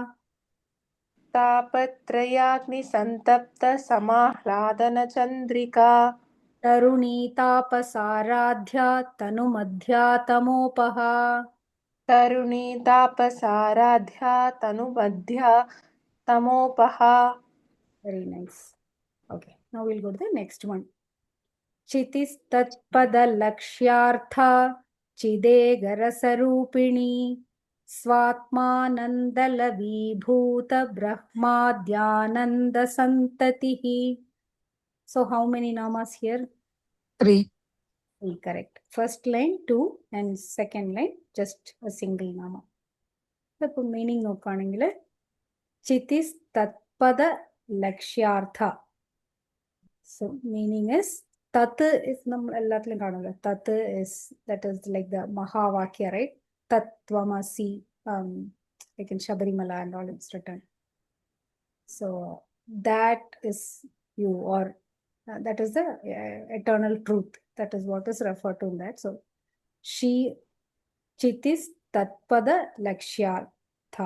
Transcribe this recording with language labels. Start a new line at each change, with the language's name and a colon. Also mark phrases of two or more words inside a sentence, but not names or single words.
Sanskrit: तापत्रयाग्निसन्तप्त समाह्लादन चन्द्रिका. तरुणी तापसाराध्या तनुमध्या तमोपहा. तरुणी तापसाराध्या तनुमध्या तमोपहा.
English: Very nice. Okay, now we'll go to the next one.
Sanskrit: चितिस्तत्पद लक्ष्यार्था चिदेकरसरूपिणी स्वात्मानन्दलवीभूत ब्रह्माद्यानन्द सन्ततिः.
English: So how many namas here? 3. Correct. First line 2 and second line just a single nama. The meaning nokaningile
Sanskrit: चितिस्तत्पद लक्ष्यार्था.
English: So meaning is tat is
Malayalam: നാം എല്ലാത്തിലും കാണാല.
English: Tat is that is like the mahavakya, right? Tatvamasi, like in Shabarimala and all it's written. So that is you, or that is the eternal truth. That is what is referred to in that. So she
Sanskrit: चितिस्तत्पद लक्ष्यार्था.